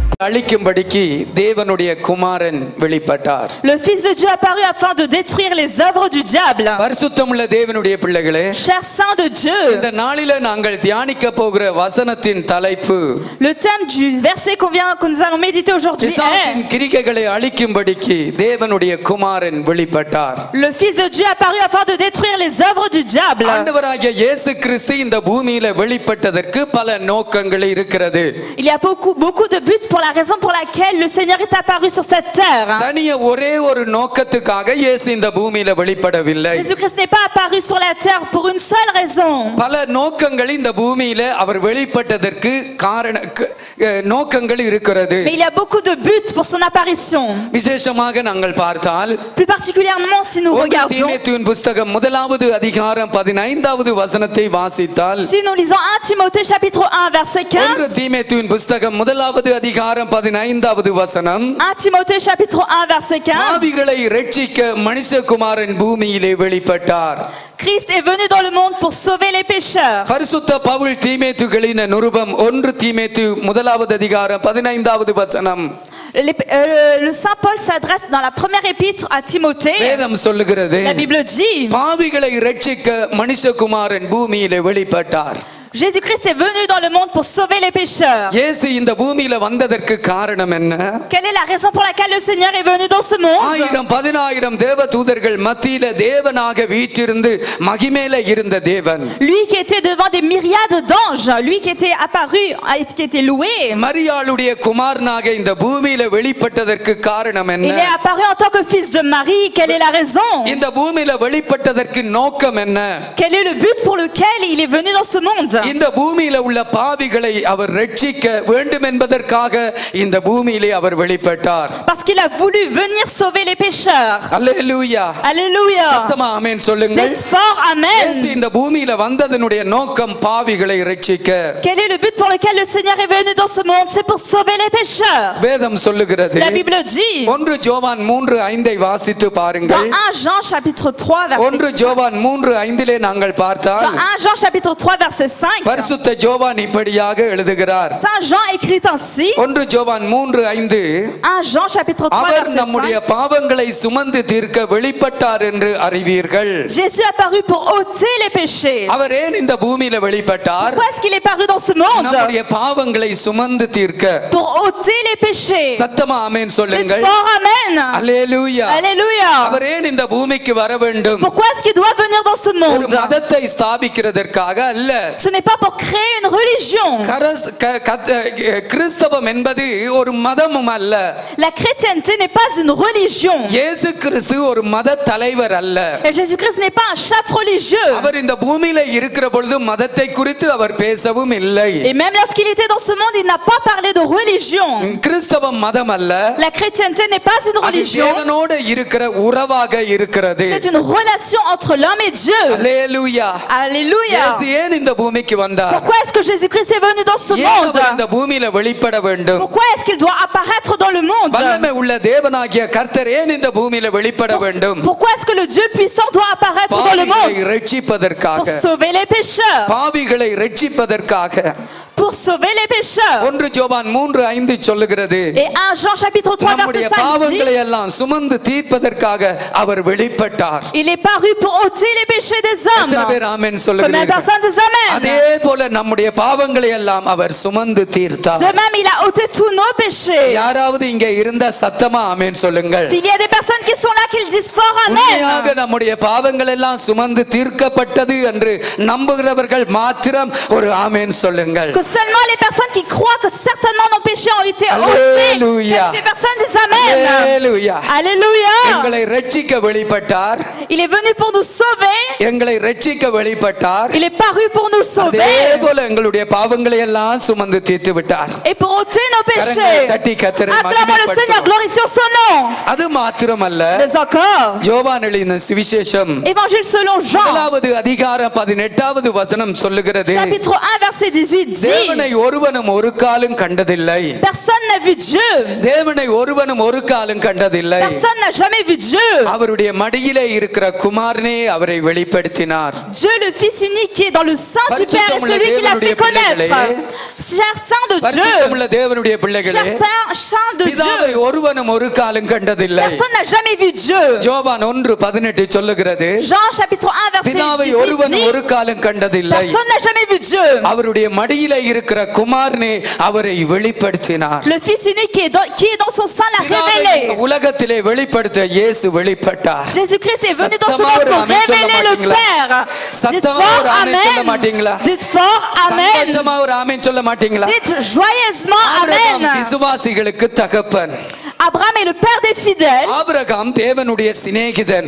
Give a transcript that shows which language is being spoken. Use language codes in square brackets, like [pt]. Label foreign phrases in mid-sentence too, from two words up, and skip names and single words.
[ta] அழிக்கும்படிக்கு தேவனுடைய குமாரன் வெளிப்பட்டார். [fr] Le Fils de Dieu apparut afin de détruire les œuvres du diable. [ta] பரிசுத்தமுள்ள தேவனுடைய பிள்ளைகளே, [fr] Chers saints de Dieu, [ta] இந்த நாளிலே நாங்கள் தியானிக்க போகிற வசனத்தின் தலைப்பு, [fr] le thème du verset que nous allons méditer aujourd'hui [ta] பிசாசின் [fr] est [ta] கிரிகைகளை அழிக்கும்படிக்கு தேவனுடைய குமாரன் வெளிப்பட்டார். [fr] le Fils de Dieu apparut afin de détruire les œuvres du diable. [ta] ஆண்டவராகிய இயேசு கிறிஸ்து இந்த பூமியில வெளிப்பட்டதற்கு பல நோக்கங்கள் இருக்கிறது. [fr] Il y a beaucoup de buts pour la raison pour laquelle le Seigneur est apparu sur cette terre. [ta] தனியே ஒரே ஒரு நோக்கத்துக்காக இயேசு இந்த பூமியில வெளிப்படவில்லை. [fr] Jésus-Christ n'est pas apparu sur la terre pour une seule raison. [ta] பல நோக்கங்கள் இந்த பூமியில அவர் வெளிப்பட்டதற்கு நோக்கங்கள் இருக்கிறது. [fr] Mais il y a beaucoup de buts pour son apparition. [ta] விசேஷமாக நாங்கள் பார்த்தால், [fr] Plus particulièrement si nous regardons, [ta] தீமோத்தேயுவின் புத்தகம் 1வது அதிகாரம் 15வது வசனத்தை வாசித்தால், [fr] si nous lisons 1 Timothée chapitre 1 verset 15, [ta] தீமோத்தேயுவின் புத்தகம் 1வது அதிகாரம் 15வது வசனம், [fr] 1 Timothée chapitre 1 verset 15, [ta] பாவிகளை இரட்சிக்க மனுஷகுமாரன் பூமியிலே வெளிப்பட்டார். [fr] Christ est venu dans le monde pour sauver les pécheurs. [ta] பரிசுத்த பவுல் தீமோத்தேயுவின் நிருபம் 1 தீமோத்தேயு 1வது அதிகாரம் 15வது வசனம், [fr] Le Saint Paul s'adresse dans la première épître à Timothée. [ta] வேதம் சொல்லுகிறது, [fr] La Bible dit, [ta] பாவிகளை இரட்சிக்க மனுஷகுமாரன் பூமியிலே வெளிப்பட்டார். [fr] Jésus-Christ est venu dans le monde pour sauver les pécheurs. [ta] இயேசு இந்த பூமியில வந்ததற்கு காரணம் என்ன? [fr] Quelle est la raison pour laquelle le Seigneur est venu dans ce monde? [ta] 1000 தேவதூதர்கள் மத்தியில தேவனாக வீற்றிருந்து மகிமையில இருந்த தேவன், [fr] Lui qui était devant des myriades d'anges, lui qui était apparu, qui était loué. [ta] மரியாளுடைய குமாரனாக இந்த பூமியில வெளிப்பட்டதற்கு காரணம் என்ன? [fr] Il est apparu en tant que fils de Marie. Quelle est la raison? [ta] இந்த பூமியில வெளிப்பட்டதற்கு நோக்கம் என்ன? [fr] Quel est le but pour lequel il est venu dans ce monde? [ta] இந்த பூமியில உள்ள பாவிகளை அவர் ரட்சிக்க வேண்டும் என்பதற்காக இந்த பூமியிலே அவர் வெளிப்பட்டார். [fr] Parce qu'il a voulu venir sauver les pécheurs. [ta] அல்லேலூயா. [fr] Alléluia. [ta] சத்தமா ஆமென் சொல்லுங்கள். [fr] Dites fort amen. [ta] இயேசு இந்த பூமியில வந்ததனுடைய நோக்கம் பாவிகளை ரட்சிக்க. [fr] Quel est le but pour lequel le Seigneur est venu dans ce monde? C'est pour sauver les pécheurs. [ta] வேதம் சொல்லுகிறது, [fr] La Bible dit, [ta] 1 யோவான் 3:5 வாசித்து [fr] dans [ta] பாருங்கள். [fr] 1 Jean chapitre 3 verset [ta] 1 யோவான் 3:5 நாங்கள் பார்த்தால், [fr] Dans 1 Jean chapitre 3 verset 5, [ta] பரிசுத்த யோவான் இப்படியாக எழுதுகிறார். [fr] Saint Jean écrit ainsi, [ta] 1 யோவான் 3:5, [fr] 1 Jean chapitre 3 [ta] அவர் [fr] verset [ta] நம்முடைய [fr] 5, [ta] பாவங்களை சுமந்து தீர்க்க வெளிப்பட்டார் என்று அறிவீர்கள். [fr] Jésus est apparu pour ôter les péchés. [ta] அவர் ஏன் இந்த பூமியில வெளிப்பட்டார்? [fr] Pourquoi est-ce qu'il est paru dans ce monde? [ta] நம்முடைய பாவங்களை சுமந்து தீர்க்க. [fr] Pour ôter les péchés. [ta] சத்தமா ஆமென் [fr] Dites [ta] சொல்லுங்கள். [fr] fort amen. [ta] அல்லேலூயா. [fr] Alléluia. [ta] அவர் ஏன் இந்த பூமிக்கு வர வேண்டும்? [fr] Pourquoi est-ce qu'il doit venir dans ce [ta] ஒரு [fr] monde? [ta] மதத்தை ஸ்தாபிக்கிறதற்காக அல்ல. [fr] Ce n'est pas pour créer une religion. [ta] கிறிஸ்தவம் என்பது ஒரு மதமும் அல்ல. [fr] La chrétienté n'est pas une religion. [ta] இயேசு கிறிஸ்து ஒரு மத தலைவர் அல்ல. [fr] Et Jésus-Christ n'est pas un chef religieux. [ta] அவர் இந்த பூமியில இருக்கிற பொழுது மதத்தை குறித்து அவர் பேசவும் இல்லை. [fr] Et même lorsqu'il était dans ce monde, il n'a pas parlé de religion. [ta] கிறிஸ்தவம் மதம் அல்ல. [fr] La chrétienté n'est pas une [ta] அது [fr] religion. [ta] தேவனோடு இருக்கிற உறவாக இருக்கிறது. [fr] C'est une relation entre l'homme et Dieu. [ta] அல்லேலூயா. [fr] Alléluia. [ta] இயேசு ஏன் இந்த பூமிக்கு வந்தார்? [fr] Pourquoi est-ce que Jésus-Christ est venu dans ce [ta] ஏன் [fr] monde? [ta] அவர் இந்த பூமியில வெளிப்பட வேண்டும்? [fr] Pourquoi est-ce qu'il doit apparaître dans le monde? [ta] வல்லமை உள்ள தேவனாகிய கர்த்தர் ஏன் இந்த பூமியில வெளிப்பட வேண்டும்? [fr] Pourquoi est-ce que le Dieu puissant doit apparaître dans le [ta] பாவிகளை [fr] monde? [ta] ரட்சிப்பதற்காக. [fr] Pour sauver les pécheurs. [ta] பாவிகளை ரட்சிப்பதற்காக. [fr] Pour sauver les pécheurs. [ta] 1 யோவான் 3:5 சொல்லுகிறது, [fr] Et 1 Jean chapitre 3 [ta] நம்முடைய [fr] verset 5 [ta] பாவங்களை [fr] dit, [ta] எல்லாம் சுமந்து தீர்ப்பதற்காக அவர் வெளிப்பட்டார். [fr] il est paru pour ôter les péchés des hommes. [ta] எத்தனை பேர் ஆமென் [fr] Combien de [ta] சொல்லுகிறீர்கள்? [fr] personnes disent amen? [ta] அதே போல நம்முடைய பாவங்களை எல்லாம் அவர் சுமந்து தீர்த்தார். [fr] De même, il a ôté tous nos péchés. [ta] யாராவது இங்க இருந்த சத்தமா ஆமென் சொல்லுங்கள். [fr] S'il y a des personnes qui sont là, qu'ils disent fort [ta] உண்மையாக [fr] amen. [ta] நம்முடைய பாவங்கள் எல்லாம் சுமந்து தீர்க்கப்பட்டது என்று நம்புகிறவர்கள் மாத்திரம் ஒரு ஆமென் சொல்லுங்கள். [fr] Que seulement les personnes qui croient que certainement nos péchés ont été Alléluia. ôtés, ces personnes disent amen. [ta] அல்லேலூயா. [fr] Alléluia. [ta] எங்களை ரட்சிக்க வெளிப்பட்டார். [fr] Il est venu pour nous sauver. [ta] எங்களை ரட்சிக்க வெளிப்பட்டார். [fr] Il est paru pour nous [ta] அதே [fr] sauver [ta] போல எங்களுடைய பாவங்களை எல்லாம் சுமந்து தீர்த்து விட்டார். [fr] et pour ôter nos [ta] கரங்களை [fr] péchés. [ta] தட்டி கர்த்தரை [fr] Acclamons le Seigneur, [ta] மகிமைப்படுத்துவோம். [fr] glorifions son nom. [ta] அது மாத்திரமல்ல, [fr] Mais encore, [ta] யோவான் எழுதின சுவிசேஷம் [fr] Évangile selon Jean, [ta] 1வது அதிகாரம் 18வது வசனம் சொல்லுகிறது, [fr] chapitre 1, verset 18 dit, [ta] தேவனை ஒருவனும் ஒரு காலும் கண்டதில்லை. [fr] personne n'a vu Dieu. [ta] தேவனை ஒருவனும் ஒரு காலும் கண்டதில்லை. [fr] Personne n'a jamais vu Dieu. [ta] அவருடைய மடியிலே இருக்கிற இருக்கிற குமாரனே அவரை வெளிப்படுத்தினார். [fr] Dieu le Fils unique qui est dans le sein du Père est celui qui l'a fait connaître. Chers saints de Dieu, [ta] பரிசுத்தமுள்ள தேவனுடைய பிள்ளைகளே, [fr] chers saints de [ta] பிதாவை [fr] Dieu, [ta] ஒருவனும் ஒரு காலம் கண்டதில்லை. [fr] personne n'a jamais vu Dieu. [ta] யோவான் 1:18 சொல்லுகிறது, [fr] Jean chapitre 1 verset [ta] பிதாவை [fr] 18 [ta] ஒருவனும் ஒரு [fr] dit, [ta] காலம் கண்டதில்லை. [fr] personne n'a jamais vu Dieu. [ta] அவருடைய மடியிலே இருக்கிற குமாரனே அவரை வெளிப்படுத்தினார். [fr] Le Fils unique qui est dans son sein l'a révélé. [ta] உலகத்திலே வெளிப்படுத்த இயேசு வெளிப்பட்டார். [fr] Jésus-Christ est venu dans ce monde pour révéler le Père. Dites fort Amen. Dites fort Amen. [ta] சந்தோஷமா ஒரு ஆமென் சொல்ல மாட்டீங்களா? [fr] Dites joyeusement [ta] ஆபிரகாம் [fr] Amen. [ta] விசுவாசிகளுக்கு தகப்பன். [fr] Abraham est le père des fidèles. [ta] ஆபிரகாம் தேவனுடைய சிநேகிதன்.